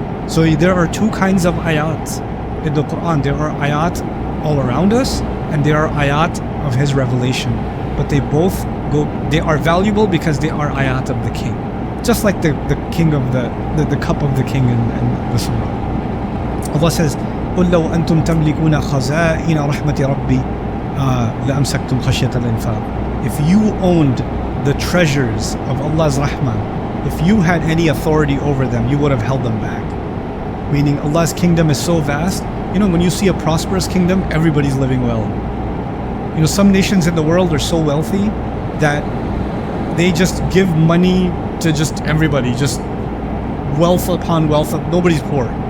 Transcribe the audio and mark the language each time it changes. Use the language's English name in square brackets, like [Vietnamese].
[English] So there are two kinds of ayat in the Quran. There are ayat all around us and there are ayat of His revelation. But they are valuable because they are ayat of the king. Just like the king of the cup of the king in the surah. Allah says, [Arabic] قُلْ لَوْ أَنْتُمْ تَمْلِكُونَ خَزَائِنَ رَحْمَةِ رَبِّي لَأَمْسَكْتُمْ خَشْيَةَ الْإِنفَاقِ. [English] If you owned the treasures of Allah's rahmah, if you had any authority over them, you would have held them back. Meaning Allah's kingdom is so vast. You know, when you see a prosperous kingdom, everybody's living well. You know, some nations in the world are so wealthy that they just give money to just everybody, just wealth upon wealth. Nobody's poor.